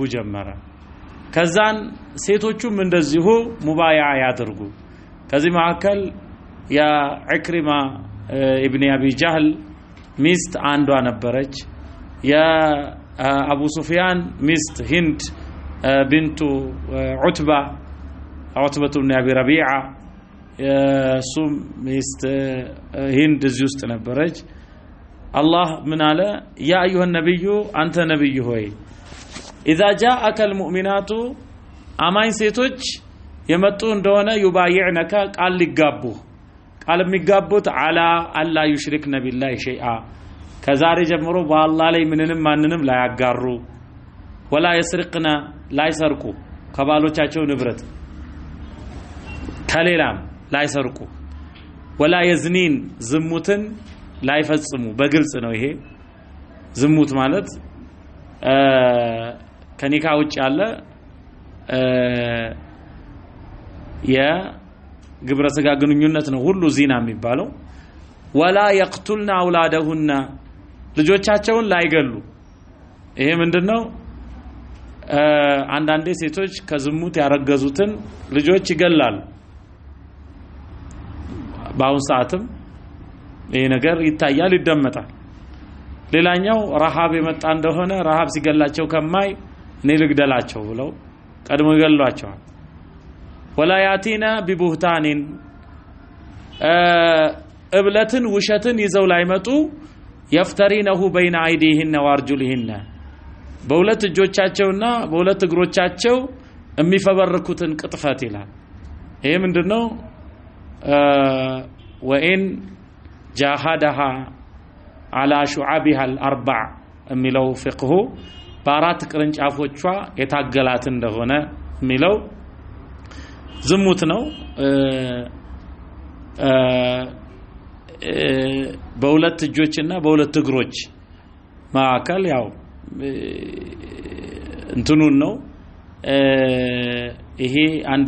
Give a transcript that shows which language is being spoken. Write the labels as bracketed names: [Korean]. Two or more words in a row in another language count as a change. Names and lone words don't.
[Amharic] ጀመረ ከዛን ሴቶቹም እንደዚሁ ሙባይዓ ያደርጉ ከዚህ መካከል ያ ኢክሪማ ኢብኑ አቢ ጀህል ሚስት አንዷ ነበረች ያ አቡ ሱፊያን ሚስት ሂንድ ቢንቱ ዑትባ ብን አቢ ረቢዓ ሱም ሚስት ሂንድ እዚህ ውስጥ ነበረች አላህ ምን አለ [Arabic] يا أيها [Amharic] ነብዩ አንተ ነብዩ ሆይ [Arabic] اذا جاءك المؤمنات [Amharic] አማኝ ሴቶች የመጡ እንደሆነ يبايعنك ቃል ሊጋቡ ቃል የሚጋቡት [Arabic] على ألا يشركن بالله شيئا [Amharic] ከዛሬ ጀምሮ በአላህ ላይ ምንንም ማንንም ላይ ያጋሩ [Arabic] ولا يسرقن [Amharic] ላይ ሰርቁ ከባሎቻቸው ንብረት ከሌላም ላይ ሰርቁ [Arabic] ولا يزنين [Amharic] ዝሙትን ላይ ፈጽሙ በግልጽ ነው ይሄ ዝሙት ማለት ከኒካ ውጭ ያለ የግብረ ስጋ ግንኙነት ነው ሁሉ ዚና የሚባለው [Arabic] ولا يقتلن أولادهن [Amharic] ልጆቻቸውን ላይገሉ ይሄ ምንድነው አንዳንዴ ሴቶች ከዝሙት ያረገዙትን ልጆች ይገላሉ ባውን ሰዓትም ይሄ ነገር ይታያል ይደመጣል ሌላኛው ረሃብ የመጣ እንደሆነ ረሃብ ሲገላቸው ከማይ እኔ ልግደላቸው ብለው ቀድሞ ይገሏቸዋል [Arabic] ولا يأتين ببهتان [Amharic] እብለትን ውሸትን ይዘው ላይመጡ [Arabic] يفترينه بين ايديهن وارجلهن [Amharic] በሁለት እጆቻቸውና በሁለት እግሮቻቸው የሚፈበርኩትን ቅጥፈት ይላል ይሄ ምንድነው [Arabic] وان جاهدها على شعبها الاربع [Amharic] የሚለው ፍቅሁ በአራት ቅርንጫፎቿ የታገላት እንደሆነ የሚለው ዝሙት ነው በሁለት እጆችና በሁለት እግሮች ማከል ያው እንትኑን ነው ይሄ አንድ